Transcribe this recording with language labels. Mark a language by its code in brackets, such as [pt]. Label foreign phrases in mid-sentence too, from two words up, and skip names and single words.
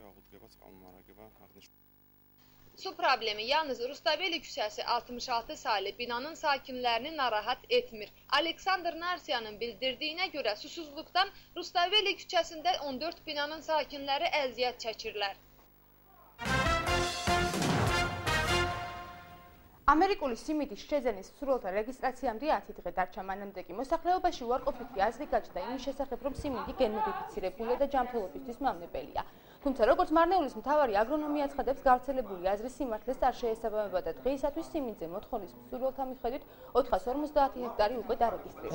[az] Su problemi yalnız Rustaveli küçəsi 66 saylı binanın sakinlərini narahat etmir. Aleksandr Narsiyanın bildirdiyinə görə susuzluqdan Rustaveli küçəsində 14 binanın sakinləri əziyyət çəkirlər. [ka] ამერიკული სიმინდის შეძენის სროლთა რეგისტრაციამდე 10 დღე დარჩა, მანამდე კი მოსახლეობაში უარყოფითი აზრი გაჩნდა იმის შესახებ, რომ სიმინდი გენმოდიფიცირებულია და ჯანმრთელობისთვის მავნებელია. თუმცა როგორც მარნეულის მთავარი აგრონომი აცხადებს, გავრცელებული აზრის სიმართლეს არ შეესაბამება და დღეისათვის სიმინდზე მოთხოვნის სროლთა მიხედვით 450 ჰექტარი უკვე დარეგისტრირებულია.